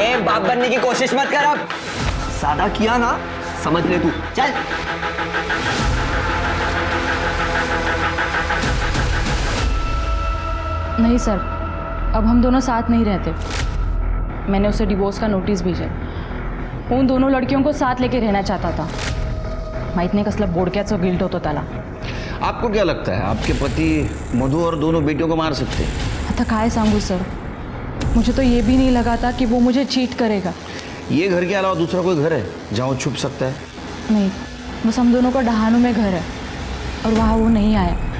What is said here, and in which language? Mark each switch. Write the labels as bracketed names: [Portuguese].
[Hindi] ए, बाप बनने की कोशिश मत कर। अब सादा किया ना, समझ ले तू। चल नहीं सर, अब हम दोनों साथ नहीं रहते। मैंने उसे डिवोर्स का नोटिस भेजा। वो उन दोनों लड़कियों को साथ लेके रहना चाहता था। [Marathi] माहित नाही कसलं बोडक्याचं गिल्ट होतं त्याला। [Hindi] आपको क्या लगता है आपके पति मधु और दोनों बेटियों को मार सकते हैं? [Marathi] आता काय सांगू सर, [Hindi] मुझे तो ये भी नहीं लगा था कि वो मुझे चीट करेगा। ये घर के अलावा दूसरा कोई घर है जहाँ वो छुप सकता है? नहीं, बस हम दोनों का डहानू में घर है और वहाँ वो नहीं आया।